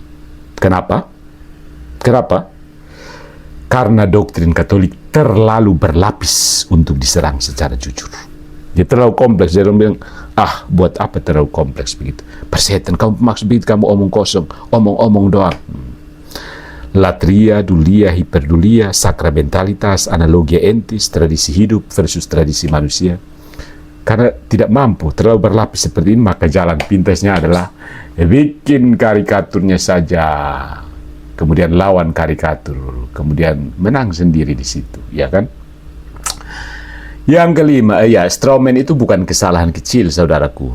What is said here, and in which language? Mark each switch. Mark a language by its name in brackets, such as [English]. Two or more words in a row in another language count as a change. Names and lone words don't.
[Indonesian] Kenapa? Kenapa? Karena doktrin Katolik terlalu berlapis untuk diserang secara jujur. Dia terlalu kompleks. Dia bilang, buat apa terlalu kompleks begitu? Persetan, kamu maksud begitu, kamu omong kosong, omong-omong doang. Latria, dulia, hiperdulia, sakramentalitas, [Latin] analogia entis, [Indonesian] tradisi hidup versus tradisi manusia. Karena tidak mampu, terlalu berlapis seperti ini, maka jalan pintasnya adalah bikin karikaturnya saja, kemudian lawan karikatur, kemudian menang sendiri di situ, ya kan? Yang kelima, strawman itu bukan kesalahan kecil, saudaraku.